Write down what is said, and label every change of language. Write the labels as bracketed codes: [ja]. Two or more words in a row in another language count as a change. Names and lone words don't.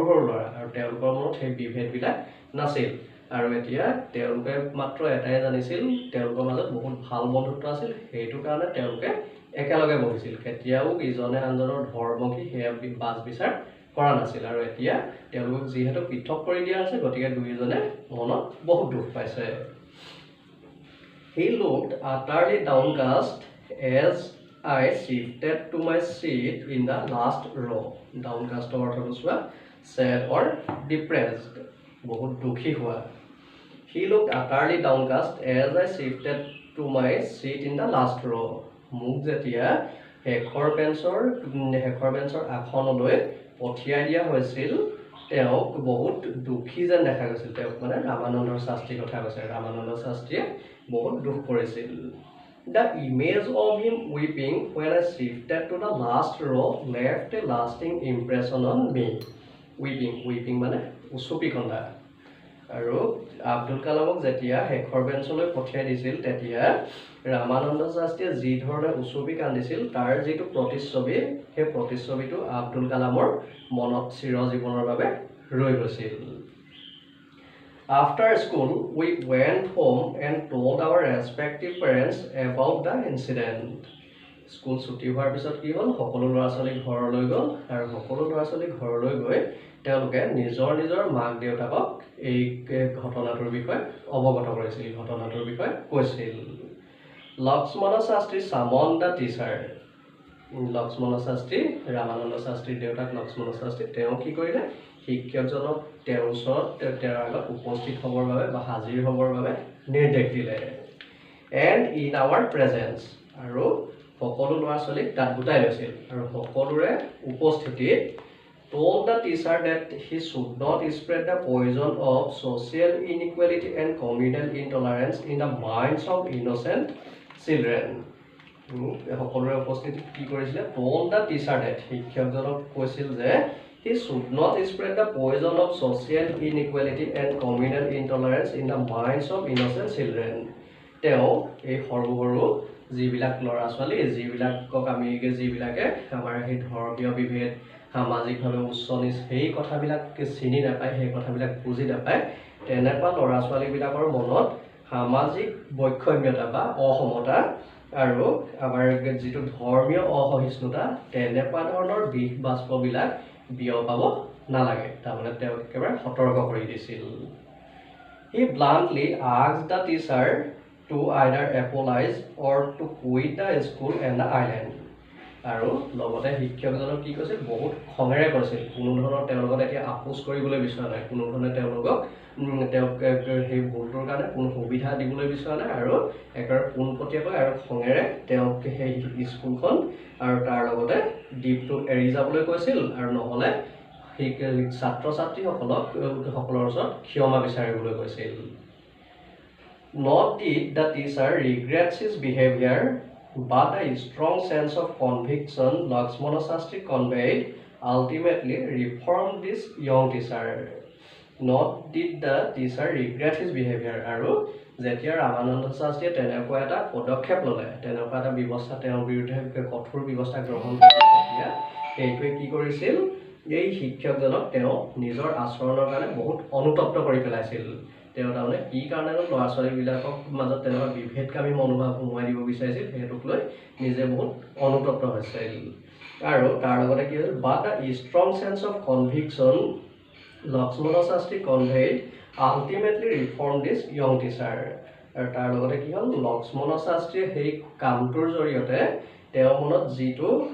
[as] সৰু ল'ৰা আৰু তেওঁলোকৰ মনত সেই বিভেদবিলাক নাছিল আৰু এতিয়া তেওঁলোকে মাত্ৰ এটাই জানিছিল তেওঁলোকৰ মাজত বহুত ভাল বন্ধুত্ব আছিল সেইটো কাৰণে তেওঁলোকে একেলগে বহিছিল কেতিয়াও ইজনে আনজনৰ ধৰ্ম কি সেয়া বাছ বিচাৰ কৰা নাছিল আৰু এতিয়া তেওঁলোকক যিহেতু পৃথক কৰি দিয়া আছে গতিকে দুয়োজনে মনত বহুত দুখ পাইছে [en] He looked utterly downcast as I shifted to my seat in the last row. [as] Downcast অৰ্থটো চোৱা [en] sad or depressed. [as] বহুত দুখী হোৱা [en] He looked utterly downcast as I shifted to my seat in the last row. [as] মোক যেতিয়া শেষৰ বেঞ্চৰ আসনলৈ পঠিয়াই দিয়া হৈছিল তেওঁক বহুত দুখী যেন দেখা গৈছিল তেওঁক মানে ৰামানন্দ শাস্ত্ৰীৰ কথা কৈছে ৰামানন্দ শাস্ত্ৰীয়ে বহুত দুখ কৰিছিল [en] The image of him weeping when I shifted to the last row left a lasting impression on me. [as] Weeping মানে উচুপি কন্দা আৰু আব্দুল কালামক যেতিয়া শেষৰ বেঞ্চলৈ পঠিয়াই দিছিল তেতিয়া ৰামানন্দ শাস্ত্ৰীয়ে যি ধৰণে উচুপি কান্দিছিল তাৰ যিটো প্ৰতিচ্ছবি সেই প্ৰতিচ্ছবিটো আব্দুল কালামৰ মনত চিৰজীৱনৰ বাবে ৰৈ গৈছিল [en] After school, we went home and told our respective parents about the incident. [as] School ছুটি হোৱাৰ পিছত কি হ'ল সকলো ল'ৰা ছোৱালী ঘৰলৈ গ'ল আৰু সকলো ল'ৰা ছোৱালী ঘৰলৈ গৈ তেওঁলোকে নিজৰ মাক দেউতাকক এই ঘটনাটোৰ বিষয়ে অৱগত কৰিছিল ঘটনাটোৰ বিষয়ে কৈছিল লক্ষ্মণ শাস্ত্ৰী [en] summoned the teacher. [as] লক্ষ্মণ শাস্ত্ৰী ৰামানন্দ শাস্ত্ৰীৰ দেউতাক লক্ষ্মণ শাস্ত্ৰী তেওঁ কি কৰিলে শিক্ষকজনক তেওঁৰ ওচৰত তেওঁৰ আগত উপস্থিত হ'বৰ বাবে বা হাজিৰ হ'বৰ বাবে নিৰ্দেশ দিলে [en] and in our presence [as] আৰু সকলো ল'ৰা ছোৱালীক তাত গোটাই লৈছিল আৰু সকলোৰে উপস্থিতিত [en] told the teacher that he should not spread the poison of social inequality and communal intolerance in the minds of innocent children. [as] সকলোৰে উপস্থিতিত কি কৰিছিলে [en] told the teacher that [as] শিক্ষকজনক কৈছিল যে [en] he should not spread the poison of social inequality and communal intolerance in the minds of innocent children. [as] তেওঁ এই সৰু সৰু যিবিলাক ল'ৰা ছোৱালী যিবিলাকক আমি যিবিলাকে আমাৰ সেই ধৰ্মীয় বিভেদ সামাজিকভাৱে উচ্চ নিচ সেই কথাবিলাক চিনি নাপায় সেই কথাবিলাক বুজি নাপায় তেনেকুৱা ল'ৰা ছোৱালীবিলাকৰ মনত সামাজিক বৈষম্যতা বা অসমতা আৰু আমাৰ যিটো ধৰ্মীয় অসহিষ্ণুতা তেনেকুৱা ধৰণৰ বিষ বাষ্পবিলাক বিয়পাব নালাগে তাৰমানে তেওঁ একেবাৰে সতৰ্ক কৰি দিছিল [en] He bluntly asked the teacher to either apologize or to quit the school and the island. [as] আৰু লগতে শিক্ষকজনক কি কৈছিল বহুত খঙেৰে কৈছিল কোনো ধৰণৰ তেওঁলোকক এতিয়া আপোচ কৰিবলৈ বিচৰা নাই কোনো ধৰণে তেওঁলোকক সেই ভুলটোৰ কাৰণে কোনো সুবিধা দিবলৈ বিচৰা নাই আৰু একেবাৰে পোনপটীয়াকৈ আৰু খঙেৰে তেওঁক সেই স্কুলখন আৰু তাৰ লগতে দ্বীপটো এৰি যাবলৈ কৈছিল আৰু নহ'লে সেই ছাত্ৰ ছাত্ৰীসকলৰ ওচৰত ক্ষমা বিচাৰিবলৈ কৈছিল [en] Not did the teacher regrets his behavior but a strong sense of conviction Lakshmana Shastri conveyed ultimately reformed this young teacher. Not did the teacher regret his behavior. [as] আৰু যেতিয়া ৰামানন্দ শাস্ত্ৰীয়ে তেনেকুৱা এটা পদক্ষেপ ল'লে তেনেকুৱা এটা ব্যৱস্থা তেওঁৰ বিৰুদ্ধে কঠোৰ ব্যৱস্থা গ্ৰহণ কৰিছিল তেতিয়া এইটোৱে কি কৰিছিল এই শিক্ষকজনক তেওঁ নিজৰ আচৰণৰ কাৰণে বহুত অনুতপ্ত কৰি পেলাইছিল তেওঁ তাৰমানে কি কাৰণে ল'ৰা ছোৱালীবিলাকক মাজত তেনেকুৱা বিভেদকামী মনোভাৱ সোমোৱাই দিব বিচাৰিছিল সেইটোক লৈ নিজে বহুত অনুতপ্ত হৈছিল আৰু তাৰ লগতে কি হৈছিল [en] but a strong sense of conviction Lakshmana Shastri conveyed ultimately reform this young teacher [as] আৰু তাৰ লগতে কি হ'ল লক্ষ্মণ শাস্ত্ৰীয়ে সেই কামটোৰ জৰিয়তে তেওঁৰ মনত যিটো